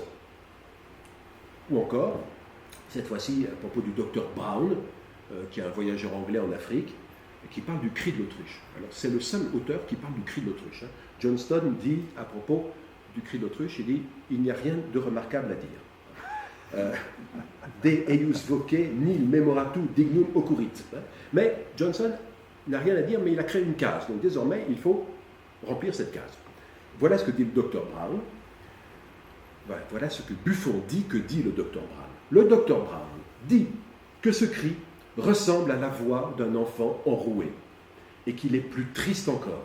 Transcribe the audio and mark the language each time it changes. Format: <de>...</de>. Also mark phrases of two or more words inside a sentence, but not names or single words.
<fr>Ou encore, cette fois-ci à propos du docteur Brown, qui est un voyageur anglais en Afrique, qui parle du cri de l'autruche. Alors c'est le seul auteur qui parle du cri de l'autruche. Johnston dit à propos du cri de l'autruche, il dit « Il n'y a rien de remarquable à dire ».</fr> <la>De eius voce nil memoratu dignum occurrit.</la> <fr>Mais Johnson n'a rien à dire, mais il a créé une case. Donc désormais, il faut remplir cette case. Voilà ce que dit le docteur Brown. Voilà ce que Buffon dit que dit le docteur Brown. Le docteur Brown dit que ce cri ressemble à la voix d'un enfant enroué et qu'il est plus triste encore.</fr>